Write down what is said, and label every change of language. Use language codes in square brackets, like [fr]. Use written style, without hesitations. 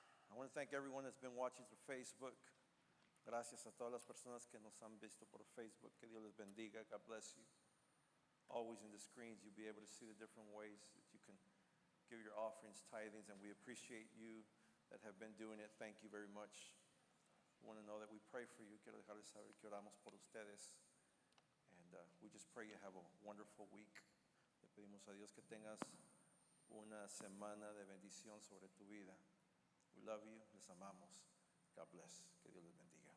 [en] I want to thank everyone that's been watching through Facebook. [es] Gracias a todas las personas que nos han visto por Facebook. Que Dios les bendiga. [en] God bless you. Always in the screens, you'll be able to see the different ways that you can give your offerings, tithings, and we appreciate you that have been doing it. Thank you very much. I want to know that we pray for you. [es] Quiero dejarles saber que oramos por ustedes. [en] And we just pray you have a wonderful week. [es] Le pedimos a Dios que tengas una semana de bendición sobre tu vida. [en] We love you. [es] Les amamos. [en] God bless. [es] Que Dios les bendiga.